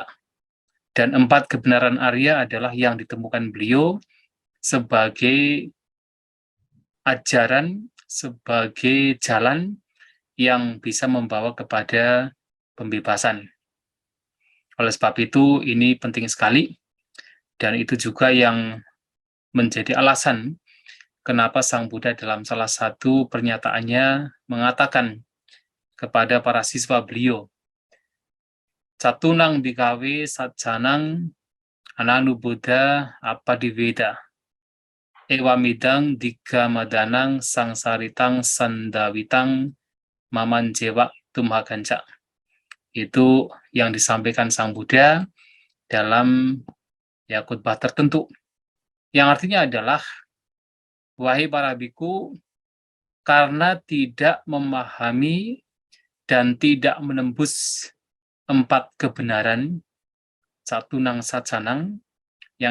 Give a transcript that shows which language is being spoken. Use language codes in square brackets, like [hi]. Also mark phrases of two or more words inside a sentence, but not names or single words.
[id] Dan 4 kebenaran Arya adalah yang ditemukan beliau sebagai ajaran, sebagai jalan yang bisa membawa kepada pembebasan. Oleh sebab itu, ini penting sekali, dan itu juga yang menjadi alasan kenapa Sang Buddha dalam salah satu pernyataannya mengatakan kepada para siswa beliau, [pi] Catunang bikawe satjanang ananu Buddha apadiveda ewamidang digamadhanang sangsaritang sandawitang mamanjewa tumhaganca. [id] Itu yang disampaikan Sang Buddha dalam ya khutbah tertentu, yang artinya adalah, wahai para biku, karena tidak memahami dan tidak menembus 4 kebenaran, [pi] Catunang Sacanang, [id] yang